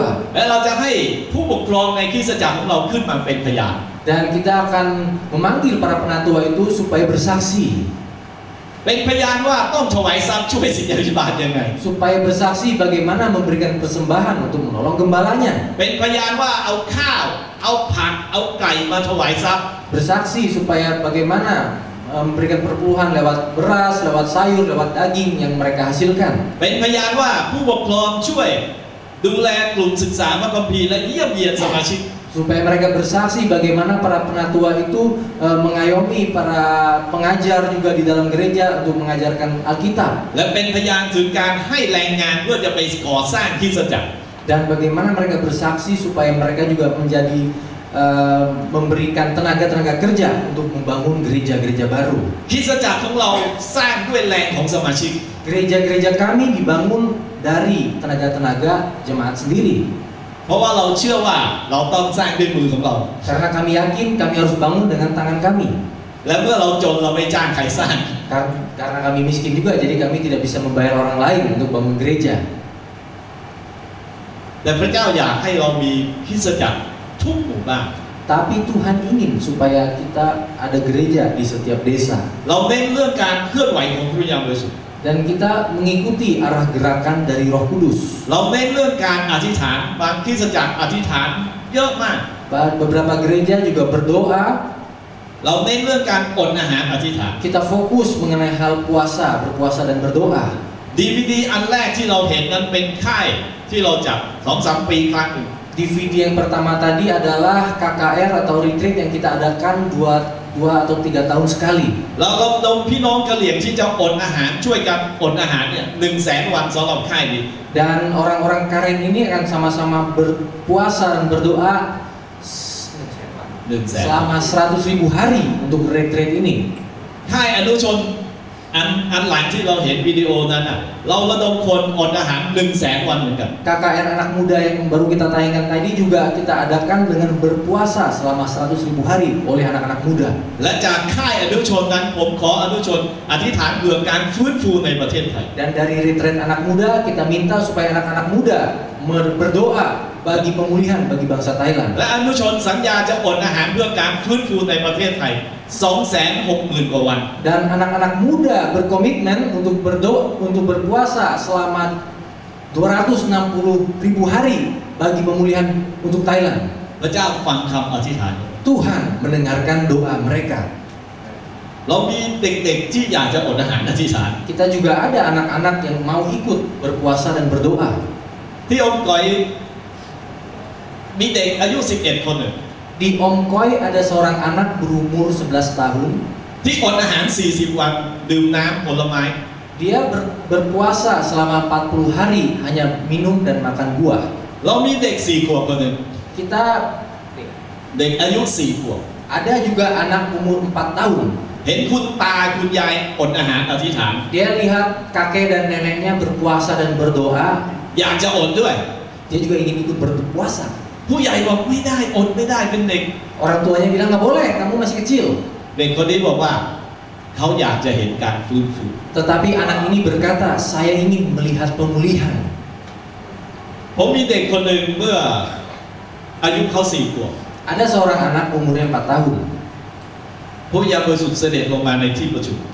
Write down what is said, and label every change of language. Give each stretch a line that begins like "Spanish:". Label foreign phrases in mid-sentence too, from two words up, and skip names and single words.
Thai: และเราจะให้ผู้ปกครองในคริสตจักรของเราขึ้นมาเป็นพยาน
Indonesian: Dan kita akan memanggil para penatua itu supaya bersaksi.
Thai: เป็นพยานว่าต้องถวายทรัพย์ช่วยศิษยาภิบาลยังไง
Indonesian: Supaya bersaksi bagaimana memberikan persembahan untuk menolong gembalanya.
Thai: เป็นพยานว่าเอาข้าวเอาผักเอาไก่มาถวายทรัพย์
Indonesian: Bersaksi supaya bagaimana memberikan perpuluhan lewat beras, lewat sayur, lewat daging yang mereka hasilkan.
Thai: เป็นพยานว่าผู้ปกครองช่วยดูแลกลุ่มศึกษาพระคัมภีร์และเยี่ยมเยียนสมาชิก
Indonesian: Supaya mereka bersaksi bagaimana para penatua itu mengayomi para pengajar juga di dalam gereja untuk mengajarkan Alkitab.
Thai: และเป็นพยานถึงการให้แรงงานเพื่อจะไปก่อสร้างคริสตจักร
Indonesian: Dan bagaimana mereka bersaksi supaya mereka juga menjadi memberikan tenaga-tenaga kerja untuk membangun gereja-gereja baru.
Thai: คริสตจักรของเราสร้างด้วยแรงของสมาชิก
Indonesian: Gereja-gereja kami dibangun dari tenaga-tenaga jemaat sendiri.
Thai: เพราะว่าเราเชื่อว่าเราต้องสร้างด้วยมือของเรา
Indonesian: Karena kami yakin kami harus bangun dengan tangan kami.
Thai: และเมื่อเราจนเราไม่จ้างใครสร้าง
Indonesian: Karena kami miskin juga, jadi kami tidak bisa membayar orang lain untuk bangun gereja.
Thai: แต่พระเจ้าอยากให้เรามีคริสตจักรทุกหมู่บ้าน
Indonesian: Tapi Tuhan ingin supaya kita ada gereja di setiap desa.
Thai: เราเน้นเรื่องการเคลื่อนไหวของพระวิญญาณบริสุทธิ์
Indonesian: Dan kita mengikuti arah gerakan dari Roh Kudus.
Thai: เราเน้นเรื่องการอธิษฐานบางคริสตจักรอธิษฐานเยอะมาก
Indonesian: Beberapa gereja juga berdoa.
Thai: เราเน้นเรื่องการอดอาหารอธิษฐาน
Indonesian: Kita fokus mengenai hal puasa, berpuasa dan berdoa.
Thai: DVD อันแรกที่เราเห็นนั้นเป็นค่ายที่เราจัด 2-3 ปีครั้งหนึ่ง
Indonesian: DVD yang pertama tadi adalah KKR atau retreat yang kita adakan 2 atau 3 tahun sekali.
Thai: เราระดมพี่น้องกะเหรี่ยงที่จะอดอาหารช่วยกันอดอาหารเนี่ย 100,000 วันสำหรับค่ายนี้
Indonesian: Dan orang-orang Karen ini akan sama-sama berpuasa dan berdoa selama 100.000 hari untuk retreat ini.
Thai: ค่ายอนุชนอันหลังที่เราเห็นวิดีโอนั้นน่ะเราระดมคนอดอาหาร 100,000 วันเหมือนกัน
Indonesian: KKR anak muda yang baru kita tayangkan tadi juga kita adakan dengan berpuasa selama 100.000 hari oleh anak-anak muda.
Thai: และจากค่ายอนุชนนั้นผมขออนุชนอธิษฐานเพื่อการฟื้นฟูในประเทศไทย
Indonesian: Dan dari retreat anak muda kita minta supaya anak-anak muda berdoa bagi pemulihan bagi bangsa Thailand.
Thai: และอนุชนสัญญาจะอดอาหารเพื่อการฟื้นฟูในประเทศไทย 260,000 กว่าวัน
Indonesian: Dan anak-anak muda berkomitmen untuk berdoa untuk berpuasa selama 260.000 hari bagi pemulihan untuk Thailand.
Thai: พระเจ้าฟังคำอธิษฐาน
Indonesian: Tuhan mendengarkan doa mereka.
Thai: เรามีเด็กๆที่อยากจะอดอาหารอธิษฐาน
Indonesian: Kita juga ada anak-anak yang mau ikut berpuasa dan berdoa.
Thai: ที่องค์ก๋อยมีเด็กอายุ 11 คนหนึ่ง
Indonesian: Di Om Koi ada seorang anak berumur 11 tahun.
Thai: ที่อดอาหาร 40 วันดื่มน้ำผลไม้
Indonesian: Dia berpuasa selama 40 hari hanya minum dan makan buah.
Thai: เรามีเด็ก 4 ขวบคนหนึ่ง
Indonesian: Kita
Thai: เด็กอายุ 4 ขวบ
Indonesian: ada juga anak umur 4 tahun.
Thai: เห็นคุณตาคุณยายอดอาหารอธิษฐาน
Indonesian: Dia lihat kakek dan neneknya berpuasa dan berdoa.
Thai: อยากจะอดด้วย
Indonesian: Dia juga ingin ikut berpuasa.
Thai: ผู้ใหญ่บอกไม่ได้อดไม่ได้เป็นเด็ก
Indonesian: Orang tuanya bilang nggak boleh, kamu masih kecil.
Thai: เด็กคนนี้บอกว่าเขาอยากจะเห็นการฟื้นฟู
Indonesian: Tetapi anak ini berkata, saya ingin melihat pemulihan.
Thai: ผมมีเด็กคนหนึ่งเมื่ออายุเขา 4 ขวบ
Indonesian: Ada seorang anak umurnya 4 tahun.
Thai: พระวิญญาณบริสุทธิ์เสด็จลงมาในที่ประชุม